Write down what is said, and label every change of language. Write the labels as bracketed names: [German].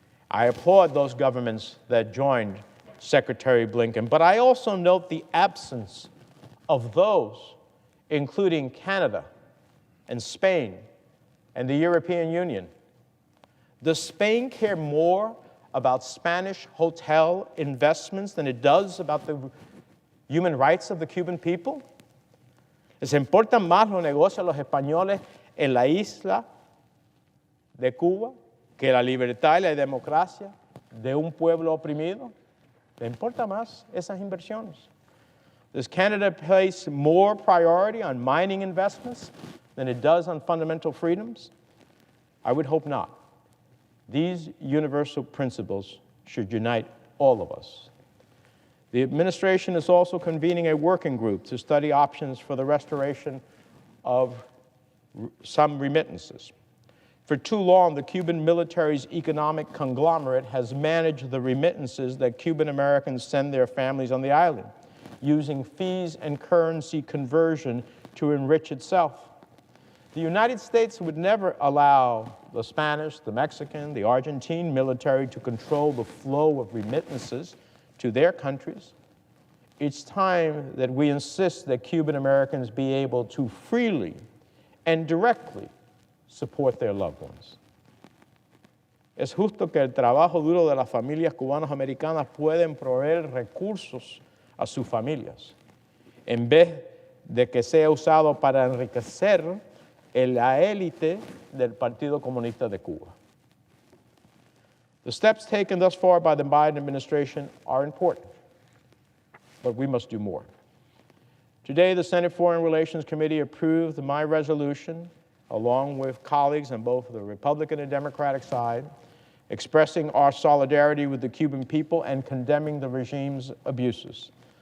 [English] I applaud those governments that joined Secretary Blinken, but I also note the absence of those, including Canada and Spain and the European Union. Does Spain care more about Spanish hotel investments than it does about the human rights of the Cuban people? [Spanish] ¿Les importan más los negocios de los españoles en la isla de Cuba que la libertad y la democracia de un pueblo oprimido? ¿Le importa más esas inversiones? [English] Does Canada place more priority on mining investments than it does on fundamental freedoms? I would hope not. These universal principles should unite all of us. The administration is also convening a working group to study options for the restoration of some remittances. For too long, the Cuban military's economic conglomerate has managed the remittances that Cuban Americans send their families on the island, using fees and currency conversion to enrich itself. The United States would never allow the Spanish, the Mexican, the Argentine military to control the flow of remittances to their countries. It's time that we insist that Cuban Americans be able to freely and directly support their loved ones. [Spanish] Es justo que el trabajo duro de las familias cubanas americanas pueden proveer recursos a sus familias, en vez de que sea usado para enriquecer en la élite del Partido Comunista de Cuba. [English] The steps taken thus far by the Biden administration are important, but we must do more. Today, the Senate Foreign Relations Committee approved my resolution, along with colleagues on both the Republican and Democratic side, expressing our solidarity with the Cuban people and condemning the regime's abuses.